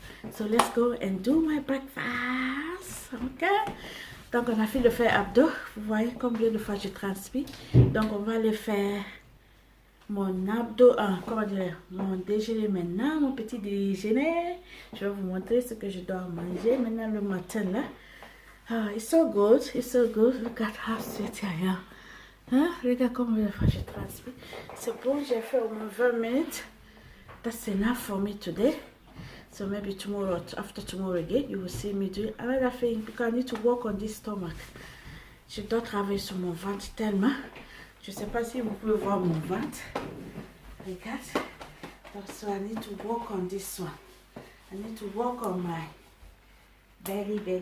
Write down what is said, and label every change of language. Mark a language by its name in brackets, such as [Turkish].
[English] So let's go and do my breakfast. Ok. [French] Donc on a fait de faire abdos. Vous voyez combien de fois je transpire. Donc on va aller faire mon abdos, comment dire, mon déjeuner maintenant, mon petit déjeuner. Je vais vous montrer ce que je dois manger maintenant le matin là. [English] It's so good, it's so good. Look at how sweaty I am. [French] Hein? Regarde combien de fois je transpire. C'est bon, j'ai fait au moins 20 minutes. [English] That's enough for me today. So maybe tomorrow, after tomorrow again, you will see me doing another thing because I need to work on this stomach. [French] Je dois travailler sur mon ventre tellement. Je ne sais pas si vous pouvez voir mon ventre. Regarde. [English] So I need to work on this one. I need to work on my belly.